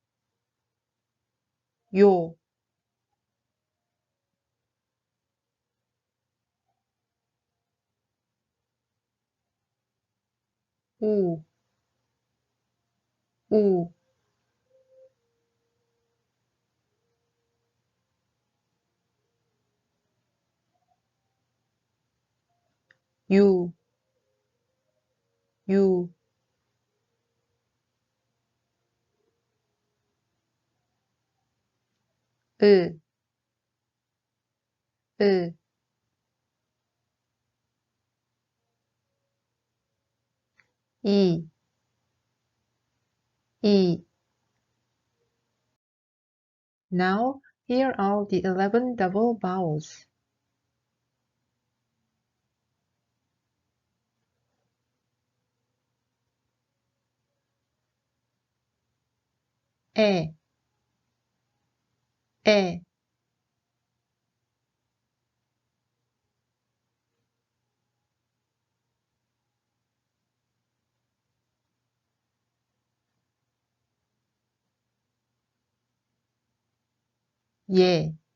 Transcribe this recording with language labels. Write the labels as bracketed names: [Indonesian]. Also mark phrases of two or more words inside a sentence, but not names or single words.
[Korean] Yo, U, U, U, U, 으, 으, 이, 이. [English] Now, here are the 11 double vowels. [Korean] 에, 에, 예,